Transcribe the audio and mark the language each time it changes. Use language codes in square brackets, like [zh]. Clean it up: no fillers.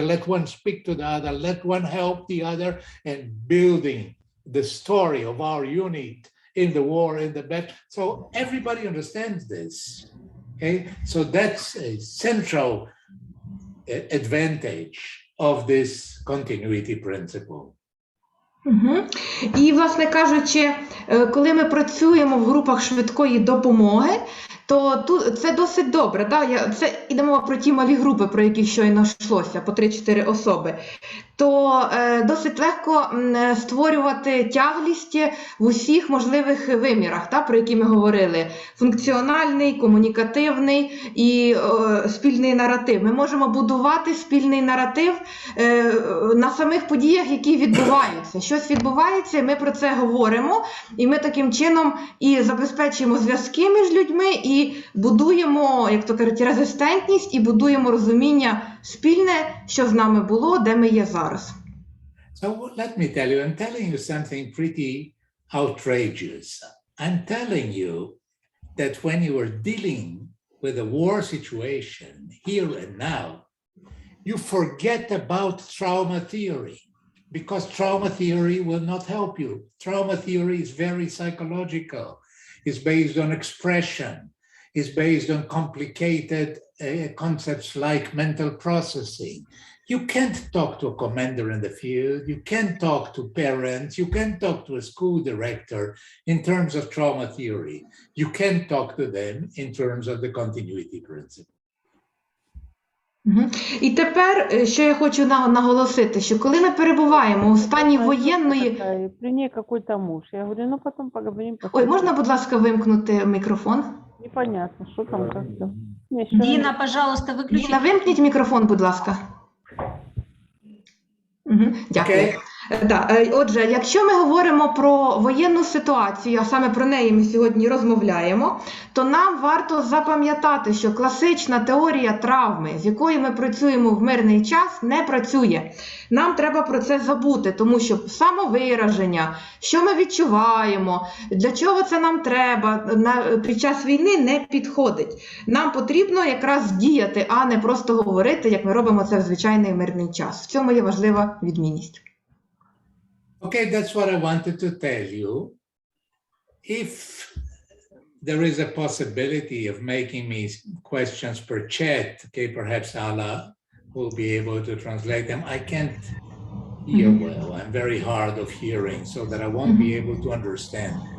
[en] Let one speak to the other. Let one help the other. And building the story of our unit in the war, in the battle. So everybody understands this. Okay, so that's a central advantage of this continuity principle. [uk] І, власне кажучи, коли ми працюємо в групах швидкої допомоги, то тут це досить добре. Да? Це йде мова про ті малі групи, про які щойно йшлося, по 3-4 особи. То досить легко створювати тяглість в усіх можливих вимірах, та, про які ми говорили. Функціональний, комунікативний і спільний наратив. Ми можемо будувати спільний наратив на самих подіях, які відбуваються. Щось відбувається, і ми про це говоримо, і ми таким чином і забезпечуємо зв'язки між людьми, і будуємо, як то кажуть, резистентність, і будуємо розуміння спільне, що з нами було, де ми є зараз. [en] So let me tell you, I'm telling you something pretty outrageous. I'm telling you that when you are dealing with a war situation here and now, you forget about trauma theory because trauma theory will not help you. Trauma theory is very psychological. It's based on expression. It's based on complicated concepts like mental processing. You can't talk to a commander in the field. You can't talk to parents. You can't talk to a school director in terms of trauma theory. You can't talk to them in terms of the continuity principle. [uk] І тепер, що я хочу наголосити, що коли ми перебуваємо у стані воєнної... [ru] При ней какой-то муж. Я говорю, ну потом поговорим. [uk] Ой, можна, будь ласка, вимкнути мікрофон? [ru] Непонятно, что там как-то. Дина, пожалуйста, выключи. [uk] Діна, вимкніть мікрофон, будь ласка. Дякую. [en] Okay. [ru] Да. [uk] Отже, якщо ми говоримо про воєнну ситуацію, а саме про неї ми сьогодні розмовляємо, то нам варто запам'ятати, що класична теорія травми, з якою ми працюємо в мирний час, не працює. Нам треба про це забути, тому що самовираження, що ми відчуваємо, для чого це нам треба, під час війни не підходить. Нам потрібно якраз діяти, а не просто говорити, як ми робимо це в звичайний мирний час. В цьому є важлива відмінність. [en] Okay, that's what I wanted to tell you. If there is a possibility of making me questions per chat, okay, perhaps Allah will be able to translate them. I can't hear well. I'm very hard of hearing, so that I won't be able to understand.